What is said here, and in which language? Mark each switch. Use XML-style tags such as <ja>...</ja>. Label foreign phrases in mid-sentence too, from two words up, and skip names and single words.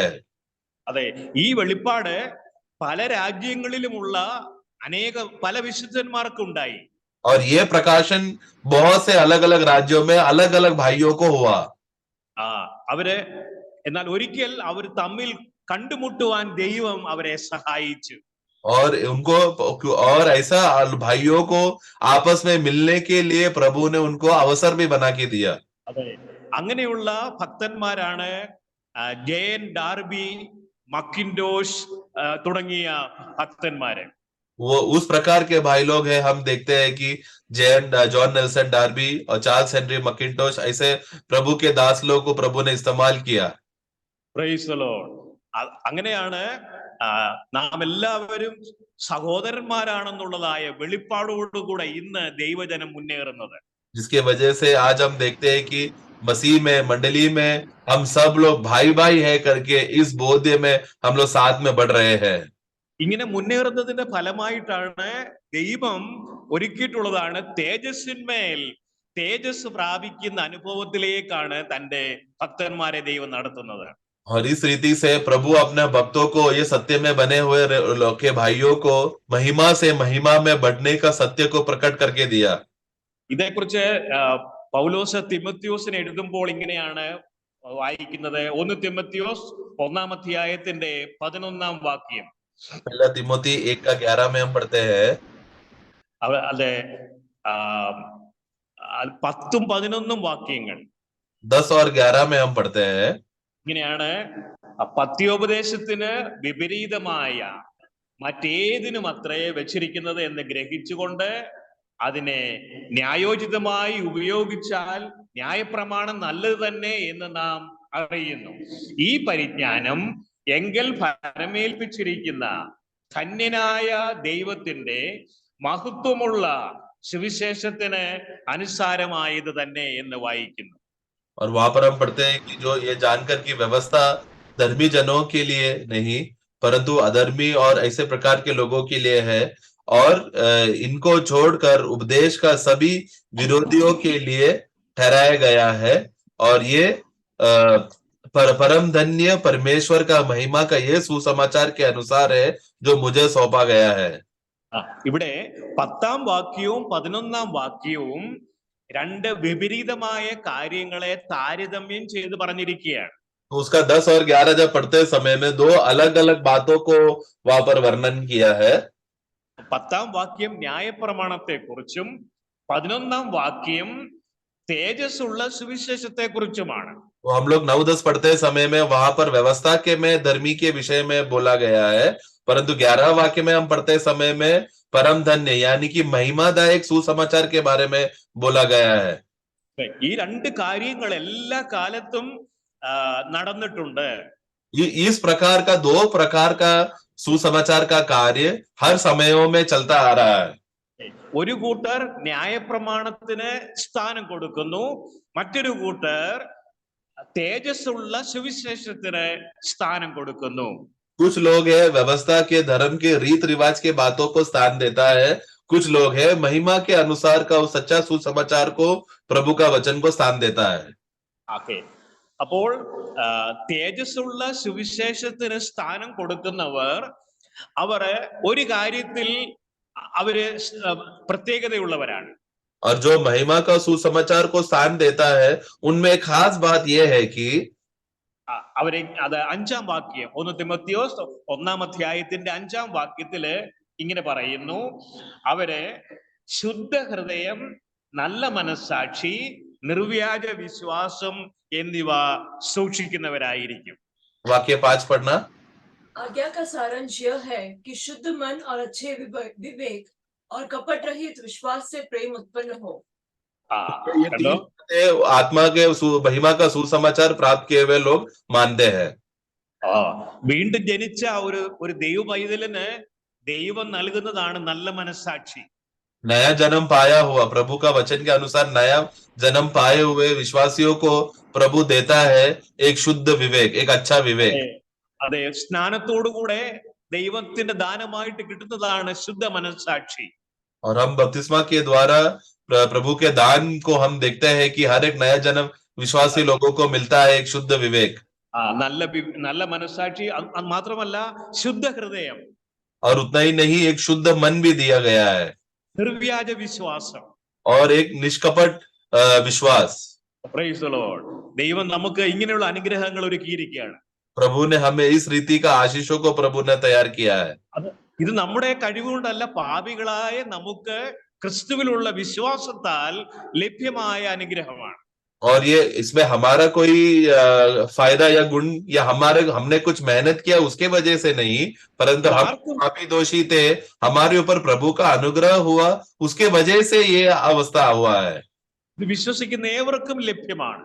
<ml>അതെ, ഈ വെളിപ്പാട് പല രാജ്യങ്ങളിലുമുള്ള പല വിശുദ്ധന്മാർക്കുണ്ടായി.</ml> <hi>और ये प्रकाशन बहुत से अलग अलग राज्यों में अलग अलग भाइयों को हुआ.</hi> <ml>അവര് എന്നാൽ ഒരിക്കൽ അവർ തമ്മിൽ കണ്ടുമുട്ടുവാൻ ദൈവം അവരെ സഹായിച്ചു.</ml> <hi>और उनको और ऐसा भाइयों को आपस में मिलने के लिए प्रभु ने उनको अवसर भी बना के दिया.</hi> <ml>അതെ, അങ്ങനെയുള്ള ഭക്തന്മാരാണ് ജയൻ ഡാർബി, മക്കിൻഡോഷ് തുടങ്ങിയ ഭക്തന്മാര്.</ml> <hi>वो उस प्रकार के भाई लोग हैं. हम देखते हैं कि जॉन नेल्सन डार्बी और चार्ल्स हेनरी मकिंटोश ऐसे प्रभु के दास लोगों को प्रभु ने इस्तेमाल किया.</hi> <en>Praise the Lord.</en> <ml>അങ്ങനെയാണ് നാം എല്ലാവരും സഹോദരന്മാരാണെന്നുള്ളതായ വെളിപ്പാടോടുകൂടെ ഇന്ന് ദൈവജനം മുന്നേറുന്നത്.</ml> <hi>जिसकी वजह से आज हम देखते हैं कि मसीह में मंडली में हम सब लोग भाई भाई है करके इस बोध्य में हम लोग साथ में बढ़ रहे हैं.</hi> <ml>ഇങ്ങനെ മുന്നേറുന്നതിന്റെ ഫലമായിട്ടാണ് ദൈവം ഒരുക്കിയിട്ടുള്ളതാണ് തേജസ്സിന്മേൽ തേജസ് പ്രാപിക്കുന്ന അനുഭവത്തിലേക്കാണ് തന്റെ ഭക്തന്മാരെ ദൈവം നടത്തുന്നത്.</ml> <hi>और इस रीति से प्रभु अपने भक्तों को ये सत्य में बने हुए के भाइयों को महिमा से महिमा में बढ़ने का सत्य को प्रकट करके दिया.</hi> <ml>ഇതേക്കുറിച്ച് പൗലോസ് തിമോത്തിയോസിന് എഴുതുമ്പോൾ ഇങ്ങനെയാണ് വായിക്കുന്നത്. 1 തിമോത്തിയോസ് 1-ാം അധ്യായത്തിന്റെ 11-ാം വാക്യം.</ml> <hi>पहला तिमोथी 1:11 में हम पढ़ते हैं.</hi> <ml>അതെ, 10ഉം 11ഉം വാക്യങ്ങൾ</ml> <hi>10 और 11 में हम पढ़ते हैं.</hi> <ml>ഇങ്ങനെയാണ്: പത്യോപദേശത്തിന് വിപരീതമായ മറ്റേതിനും അത്രേ വെച്ചിരിക്കുന്നത് എന്ന് ഗ്രഹിച്ചുകൊണ്ട് അതിനെ ന്യായോചിതമായി ഉപയോഗിച്ചാൽ ന്യായപ്രമാണം നല്ലത് തന്നെ എന്ന് നാം അറിയുന്നു. ഈ പരിജ്ഞാനം എങ്കിൽ ഫലമേൽപ്പിച്ചിരിക്കുന്ന ധന്യനായ ദൈവത്തിന്റെ മഹത്വമുള്ള സുവിശേഷത്തിന് അനുസാരമായത് തന്നെ എന്ന് വായിക്കുന്നു.</ml> <hi>और वहां पर हम पढ़ते हैं कि जो ये जानकर की व्यवस्था धर्मी जनों के लिए नहीं परंतु अधर्मी और ऐसे प्रकार के लोगों के लिए है और इनको छोड़कर उपदेश का सभी विरोधियों के लिए ठहराया गया है और ये परम धन्य परमेश्वर का महिमा का ये सुसमाचार के अनुसार है जो मुझे सौंपा गया है.</hi> <ml>ഇവിടെ 10ാം വാക്യവും 11ാം വാക്യവും രണ്ട് വിപരീതമായ കാര്യങ്ങളെ താരതമ്യം ചെയ്ത് പറഞ്ഞിരിക്കുകയാണ്.</ml> <hi>तो उसका 10 और 11 जब पढ़ते समय में दो अलग अलग बातों को वहां पर वर्णन किया है.</hi> <ml>10ാം വാക്യം ന്യായപ്രമാണത്തെ കുറിച്ചും 11ാം വാക്യം തേജസ്സുള്ള സുവിശേഷത്തെ കുറിച്ചുമാണ്.</ml> <hi>तो हम लोग 9-10 पढ़ते समय में वहां पर व्यवस्था के में धर्मी के विषय में बोला गया है परंतु 11 वाक्य में हम पढ़ते समय में परम धन्य यानी कि महिमादायक सुसमाचार के बारे में बोला गया है.</hi> <ml>ഈ രണ്ട് കാര്യങ്ങൾ എല്ലാ കാലത്തും നടന്നിട്ടുണ്ട്.</ml> <hi>इस प्रकार का दो प्रकार का सुसमाचार का कार्य हर समयों में चलता आ रहा है.</hi> <ml>ഒരു കൂട്ടർ ന്യായപ്രമാണത്തിന് സ്ഥാനം കൊടുക്കുന്നു, മറ്റൊരു കൂട്ടർ തേജസ്സുള്ള സുവിശേഷത്തിന് സ്ഥാനം കൊടുക്കുന്നു.</ml> <hi>कुछ लोग है व्यवस्था के धर्म के रीत रिवाज के बातों को स्थान देता है, कुछ लोग है महिमा के अनुसार का उस सच्चा सुसमाचार को प्रभु का वचन को स्थान देता है.</hi> <ml>അപ്പോൾ തേജസ്സുള്ള സുവിശേഷത്തിന് സ്ഥാനം കൊടുക്കുന്നവർ അവർ ഒരു കാര്യത്തിൽ അവര് പ്രത്യേകതയുള്ളവരാണ്.</ml> <hi>और जो महिमा का सुसमाचार को स्थान देता है उनमें खास बात यह है कि</hi> <ml>അവരെ അത് 5ാം വാക്യം 1 തിമോത്തിയോസ് 1-ാം അധ്യായത്തിന്റെ 5ാം വാക്യത്തില് ഇങ്ങനെ പറയുന്നു: അവര് ശുദ്ധ ഹൃദയം, നല്ല മനസ്സാക്ഷി, നിർവ്യാജ വിശ്വാസം എന്നിവ സൂക്ഷിക്കുന്നവരായിരിക്കും.</ml> <hi>वाक्य 5 पढ़ना. आज्ञा का सारांश यह है कि शुद्ध मन और अच्छे विवेक और कपट रहित विश्वास से प्रेम उत्पन्न हो. आत्मा के महिमा का सुसमाचार प्राप्त किए हुए लोग मानते हैं.</hi> <ml>വീണ്ടും ജനിച്ച ഒരു ദൈവ പൈതലിന് ദൈവം നൽകുന്നതാണ് നല്ല മനസ്സാക്ഷി.</ml> <hi>नया जन्म पाया हुआ प्रभु का वचन के अनुसार नया जन्म पाए हुए विश्वासियों को प्रभु देता है एक शुद्ध विवेक, एक अच्छा विवेक.</hi> <ml>അതെ, സ്നാനത്തോടുകൂടെ ദൈവത്തിന്റെ ദാനമായിട്ട് കിട്ടുന്നതാണ് ശുദ്ധ മനസ്സാക്ഷി.</ml> <hi>और हम बपतिस्मा के द्वारा प्रभु के दान को हम देखते हैं कि हर एक नया जन्म विश्वासी लोगों को मिलता है एक शुद्ध विवेक.</hi> <ml>നല്ല മനസ്സാക്ഷി മാത്രമല്ല, ശുദ്ധ ഹൃദയം.</ml> <hi>और उतना ही नहीं, एक शुद्ध मन भी दिया गया है.</hi> <ml>നിർവ്യാജ വിശ്വാസം</ml> <hi>और एक निष्कपट विश्वास.</hi> <en>Praise the Lord.</en> <ml>ദൈവം നമുക്ക് ഇങ്ങനെയുള്ള അനുഗ്രഹങ്ങൾ ഒരുക്കിയിരിക്കുകയാണ്.</ml> <hi>प्रभु ने हमें इस रीति का आशीषों को प्रभु ने तैयार किया है.</hi> <ml>ഇത് നമ്മുടെ കഴിവുകൊണ്ടല്ല, പാപികളായ നമുക്ക് ക്രിസ്തുവിലുള്ള വിശ്വാസത്താൽ ലഭ്യമായ അനുഗ്രഹമാണ്.</ml> <hi>और ये इसमें हमारा कोई फायदा या गुण या हमने कुछ मेहनत किया उसके वजह से नहीं परंतु हम पापी दोषी थे, हमारे ऊपर प्रभु का अनुग्रह हुआ, उसके वजह से ये अवस्था हुआ है.</hi> <ml>ഇത് വിശ്വസിക്കുന്ന ഏവർക്കും ലഭ്യമാണ്.</ml>